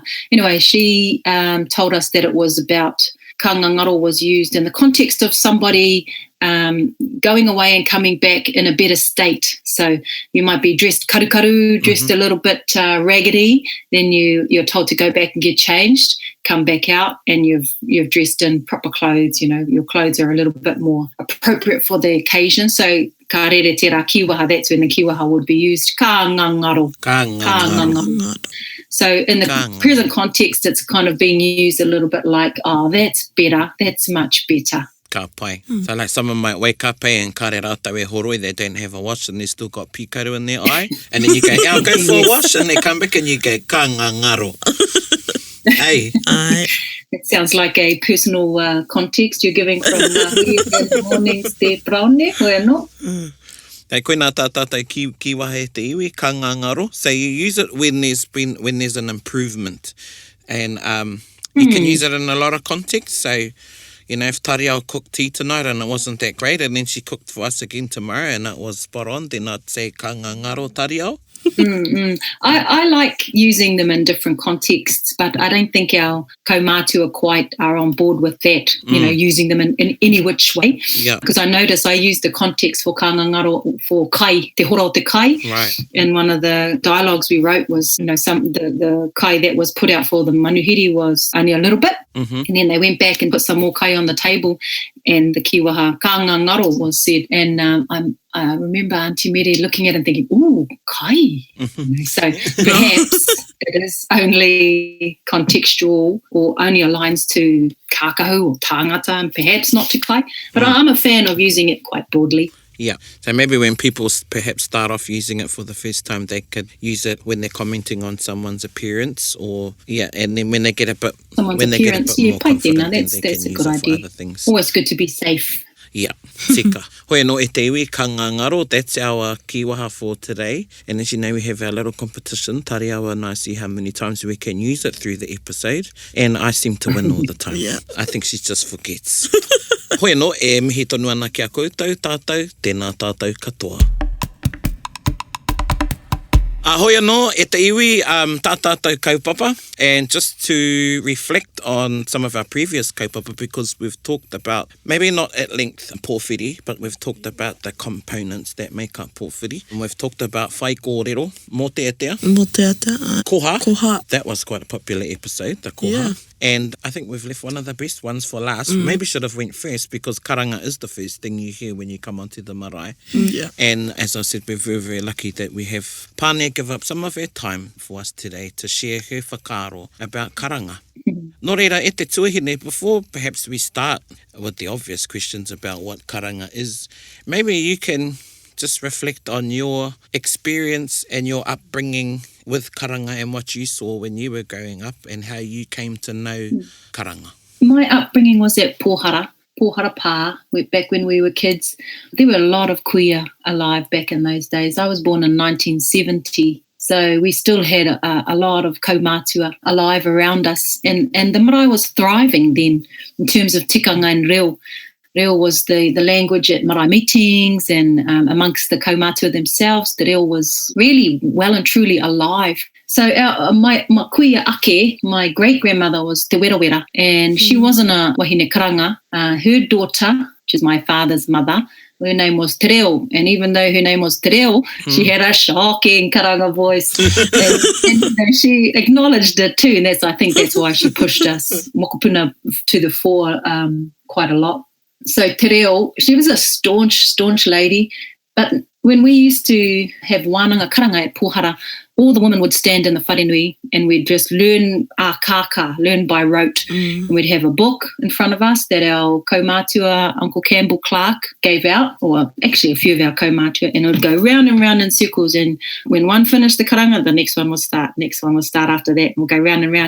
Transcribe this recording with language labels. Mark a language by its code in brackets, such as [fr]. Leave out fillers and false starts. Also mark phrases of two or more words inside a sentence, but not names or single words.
[en] Anyway, she told us that it was about [mi] ka ngangaro [en] was used in the context of somebody going away and coming back in a better state. So you might be dressed karukaru, dressed a little bit raggedy, then you're told to go back and get changed, come back out, and you've dressed in proper clothes. You know, your clothes are a little bit more appropriate for the occasion. [mi] So ka rere te rā kīwaha, [en] that's when the kīwaha would be used. [mi] Ka ngangaro. Ka ngangaro. [en] So in the present context, it's kind of being used a little bit like, oh, that's better, that's much better. [mi] Ka pai. [en] So like someone might wake up and [mi] kare rātau e horoi, [en] they don't have a wash and they still got pikaru in their eye. And then you go, I'll go for a wash, and they come back and you go, [mi] ka ngangaro. [en] Hey. It sounds like a personal context you're giving from the mornings [mi] te praone, hoi anō. Hey, koe nā tātātai kīwaha e te iwi, ka ngangaro. [en] So you use it when there's an improvement. And you can use it in a lot of contexts. So, you know, if Tariao cooked tea tonight and it wasn't that great, and then she cooked for us again tomorrow and it was spot on, then I'd say [mi] ka ngangaro Tariao. [en] I like using them in different contexts, but I don't think our kaumātua quite are on board with that, using them in any which way. Yeah. Because I notice I use the context for ka ngangaro for [mi] kai, te hora o te kai. [en] Right. And one of the dialogues we wrote was, the kai that was put out for the manuhiri was only a little bit. Mm-hmm. And then they went back and put some more kai on the table, and the kīwaha [mi] ka ngangaro [en] was said. And I remember Auntie Mere looking at it and thinking, ooh, kai. Mm-hmm. So perhaps it is only contextual or only aligns to kākahu or tāngata and perhaps not to kai. But I'm a fan of using it quite broadly. Yeah. So maybe when people perhaps start off using it for the first time, they could use it when they're commenting on someone's appearance, or and then when they get a bit more confident, that's they a can good use it idea. for other things. Always good to be safe. Yeah, [mi] tika. Hoi no e te iwi, ka ngangaro, [en] that's our kīwaha for today. And as you know, we have our little competition, Tariao, and I see how many times we can use it through the episode. And I seem to win all the time. Yeah. I think she just forgets. [mi] Hoi no, e mihi tonu ana ki a koutou, tātou, tēnā tātou katoa. Hoi anō, e te iwi, tā tātou kaupapa, [en] and just to reflect on some of our previous kaupapa, because we've talked about, maybe not at length pōwhiri, but we've talked about the components that make up pōwhiri. And we've talked about [mi] whai kōrero, mō te atea. Mō te ata. Koha. Koha. [en] That was quite a popular episode, the koha. Yeah. And I think we've left one of the best ones for last. Maybe should have went first, because karanga is the first thing you hear when you come onto the marae. Yeah. And as I said, we're very, very lucky that we have Pānia give up some of her time for us today to share her whakaaro about karanga. [mi] Nō reira, e te tuahine, [en] before perhaps we start with the obvious questions about what karanga is, maybe you can just reflect on your experience and your upbringing with karanga and what you saw when you were growing up and how you came to know karanga. My upbringing was at Pohara Pā, back when we were kids. There were a lot of kuia alive back in those days. I was born in 1970. So we still had a lot of kaumātua alive around us. And the marae was thriving then in terms of tikanga and reo. Reo was the language at marae meetings and amongst the kaumātua themselves. The reo was really well and truly alive. So my [mi] kuia ake, [en] my great-grandmother was Te Wera, and she wasn't a [mi] wahine karanga. [en] Her daughter, which is my father's mother, her name was Te Reo, and even though her name was Te Reo, she had a shocking karanga voice, and she acknowledged it too, and I think that's why she pushed us mokopuna to the fore quite a lot. So Te Reo, she was a staunch lady, but when we used to have [mi] wānanga karanga [en] at Pohara, all the women would stand in the wharenui and we'd just learn learn by rote. And we'd have a book in front of us that our kaumātua, Uncle Campbell Clark, gave out, or actually a few of our kaumātua, and it would go round and round in circles. And when one finished the karanga, the next one would start after that, and we'll go round and round.